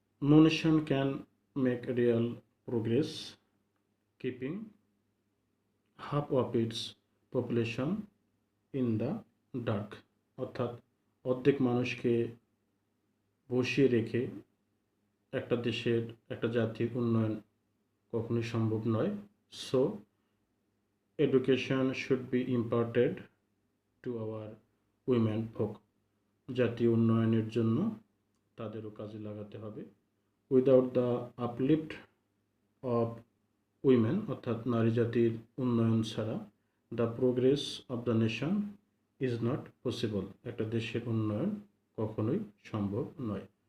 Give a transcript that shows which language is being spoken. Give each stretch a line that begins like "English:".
English: no nation can make real progress keeping half of its population in the dark,
Bangla: অর্থাৎ অর্ধেক মানুষকে বসিয়ে রেখে একটা দেশের একটা জাতির উন্নয়ন কখনোই সম্ভব নয়। So
English: education should be imparted to our women folk.
Bangla: জাতীয় উন্নয়নের জন্য তাদেরও কাজে লাগাতে হবে।
English: without the uplift of women
Bangla: অর্থাৎ নারী জাতির উন্নয়ন ছাড়া
English: the progress of the nation is not possible,
Bangla: একটা দেশের উন্নয়ন কখনোই সম্ভব নয়।